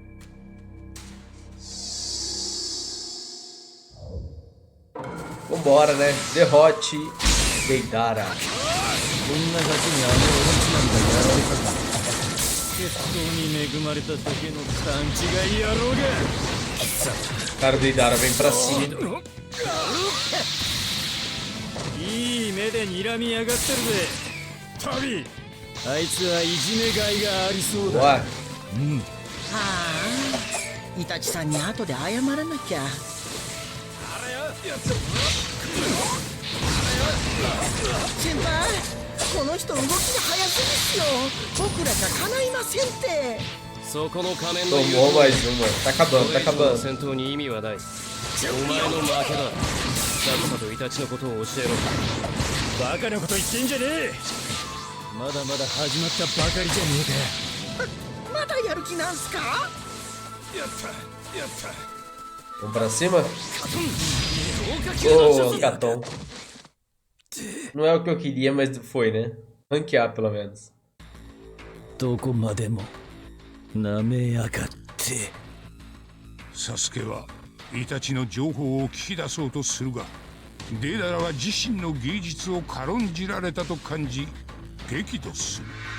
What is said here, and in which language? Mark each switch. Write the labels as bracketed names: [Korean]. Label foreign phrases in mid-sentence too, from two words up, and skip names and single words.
[Portuguese] Vambora, né? Derrote Deidara. [Japanese] こんなガキにあのオロチなんかやられたか。血統に恵まれただけの勘違い野郎が。 [Portuguese] Cara, Deidara vem pra cima. [Japanese] いい目で睨みやがってるぜ。タビ、あいつはいじめがいがありそうだ。 [Portuguese] Ué, [Japanese] うん。はあ、イタチさんに後で謝らなきゃ。先輩、この人動きが早すぎっすよ。僕らじゃ叶いませんって。そこの仮面の [Portuguese] tomou mais uma. Tá acabando, tá [Japanese] これ以上の [Portuguese] acabando. [Japanese] 戦闘に意味はない。お前の負けだ。さっさとイタチのことを教えろ。バカなこと言ってんじゃねえ。まだまだ始まったばかりじゃねえか。まだやる気なんすか？ [Portuguese] Vamos pra cima? Ô, Caton. Não é o que eu queria, mas foi, né? Ranquear, pelo menos. [Japanese] どこまでもなめやがって。サスケはイタチの情報を聞き出そうとするがデーダラは自身の芸術を軽んじられたと感じ激怒する。